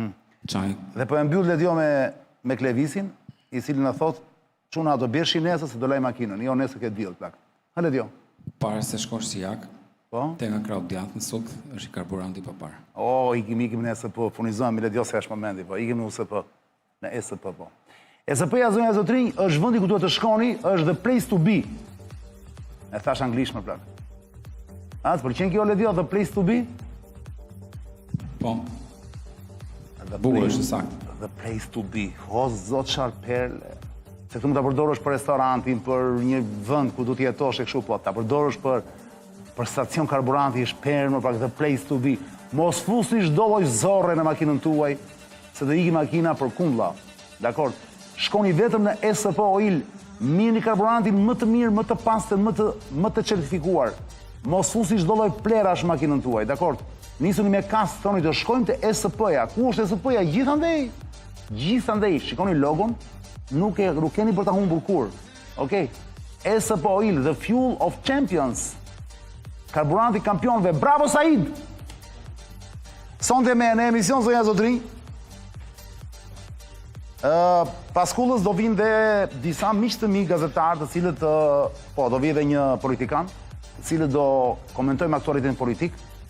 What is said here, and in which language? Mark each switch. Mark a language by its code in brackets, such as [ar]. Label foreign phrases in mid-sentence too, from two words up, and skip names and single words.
[sq] Dhe po e mbyll Ledio me Klevisin, i cili na thot, çuna do bjershi nesër se do laj makinën, jo nesër ke diell plak. Ha Ledio. Para se shkosh si jak, te nga krau djathtë në suk, është i karburanti pa parë. Ikim në ESP, furnizojmë me Ledio se është momenti, po ikim në USP, në ESP po. ESP-ja zonja zotrinj është vendi ku duhet të shkoni, është [en] the place to be. [sq] E thash anglisht më plak. Të pëlqen kjo Ledio, [en] the place to be? [sq] Po. Bukur është saktë. [en] The place to be. [sq] O, zot çfarë perle. Se këtu mund ta përdorësh për restorantin, për një vend ku do të jetosh e kështu po. Ta përdorësh për stacion karburanti, është perle, pra [en] the place to be. [sq] Mos fusni çdo lloj zorre në makinën tuaj, se do iki makina për kundlla. Dakor? Shkoni vetëm në ESP Oil, mirëni karburantin më të mirë, më të pastër, më të certifikuar. Mos fusni çdo lloj plerash në makinën tuaj, dakor? Nisuni me kasë, thoni të shkojmë të ESP-ja. Ku është ESP-ja? Gjithandej. Shikoni logon, nuk keni për ta humbur kur. Okej? [en] ESP Oil, the fuel of champions. [sq] Karburanti kampionëve. Bravo Said! Sonte me në emision zonja zotrinj. Pas Kullës do vinë dhe disa miq të mi gazetarë, të cilët do vi edhe një politikan, të cilët do komentojmë aktualitetin politik.